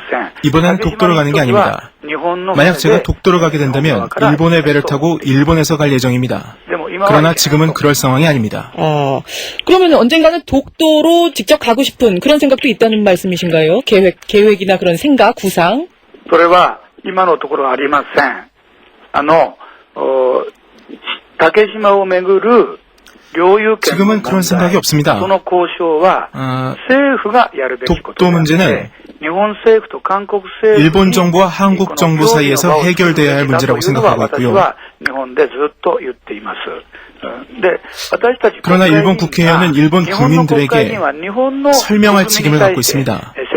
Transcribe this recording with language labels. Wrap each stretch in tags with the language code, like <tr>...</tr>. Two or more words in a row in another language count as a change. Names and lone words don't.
<ko>이번엔 독도로 가는 게 아닙니다. 만약 제가 독도로 가게 된다면 일본의 배를 타고 일본에서 갈 예정입니다. 그러나 지금은 그럴 상황이 아닙니다. 그러면 언젠가는 독도로 직접 가고 싶은 그런 생각도 있다는 말씀이신가요? 계획이나 그런 생각, 구상?</ko> <ja>それは今のところありません。竹島をめぐる</ja> <ko>지금은 그런 생각이 없습니다. 독도 문제는 일본 정부와 한국 정부 사이에서 해결돼야 할 문제라고 생각하고 있고요. 그러나 일본 국회의원은 일본 국민들에게 설명할 책임을 갖고 있습니다.</ko>